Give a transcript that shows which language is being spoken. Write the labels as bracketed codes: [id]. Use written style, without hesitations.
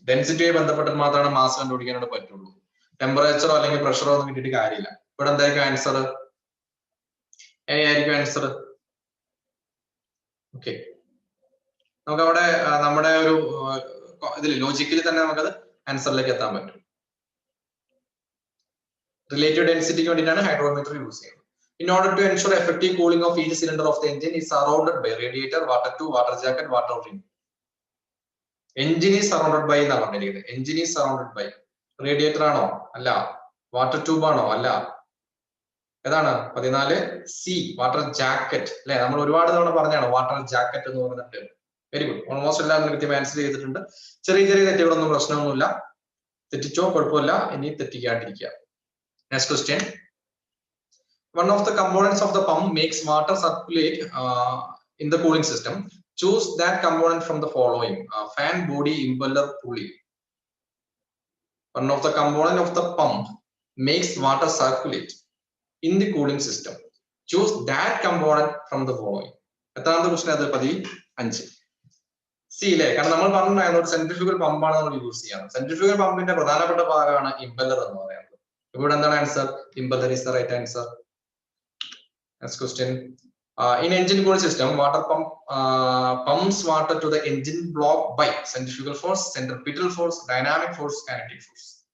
[ml] ഡെൻസിറ്റിയുമായി ബന്ധപ്പെട്ട് മാത്രമാണ് മാസ് കണ്ടുപിടിക്കാനായിട്ട് പറ്റുള്ളൂ. ടെമ്പറേച്ചറോ അല്ലെങ്കിൽ പ്രഷറോ ഒന്നും കിട്ടിയിട്ട് കാര്യമില്ല. ഇവിടെ എന്തായിരിക്കും ആൻസർ? എ ആയിരിക്കും ആൻസർ. ഓക്കെ, നമുക്ക് അവിടെ നമ്മുടെ ഒരു ഇതിൽ ലോജിക്കലി തന്നെ നമുക്കത് ആൻസറിലേക്ക് എത്താൻ പറ്റും. റിലേറ്റീവ് ഡെൻസിറ്റിക്ക് വേണ്ടിയിട്ടാണ് ഹൈഡ്രോമീറ്റർ യൂസ് ചെയ്യുന്നത്. [en] In order to ensure effective cooling of each cylinder of the engine is surrounded by radiator, water tube, water jacket, water ring. Engine is surrounded by [ml] എന്നാണ് പറഞ്ഞിരിക്കുന്നത്. [en] Engine is surrounded by radiator ആണോ? അല്ല. Water tube ആണോ? [ml] അല്ല. ഏതാണ്? 14 C water jacket അല്ലെ? നമ്മൾ ഒരുപാട് തവണ പറഞ്ഞാണ് വാട്ടർ ജാക്കറ്റ് എന്ന് പറഞ്ഞിട്ട്. [en] Very good. [ml] ഓൾമോസ്റ്റ് എല്ലാവരും കൃത്യമായി ആൻസർ ചെയ്തിട്ടുണ്ട്. ചെറിയ ചെറിയ തെറ്റുകളൊന്നും പ്രശ്നമൊന്നുമില്ല. തെറ്റിച്ചോ കുഴപ്പമില്ല, ഇനി തെറ്റിക്കാണ്ടിരിക്കുക. [en] Next question. One of the components of the pump makes water circulate in the cooling system. Choose that component from the following: fan, body, impeller, pulley. One of the component of the pump makes water circulate in the cooling system. Choose that component from the following. [ml] എത്രാമത്തെ question അത്? 15. C അല്ലേ? കാരണം നമ്മൾ പറഞ്ഞായിരുന്നു ഒരു centrifugal പമ്പാണ് നമ്മൾ use ചെയ്യുന്നത്. Centrifugal പമ്പിന്റെ പ്രധാനപ്പെട്ട ഭാഗമാണ് ഇമ്പല്ലർ എന്ന് പറയുന്നത്. ഇവിടെ എന്താണ് answer? [en] Impeller is the right answer. Next question. In engine cooling system, water pump pumps water to the engine block by centrifugal force, centripetal force, dynamic force, kinetic force.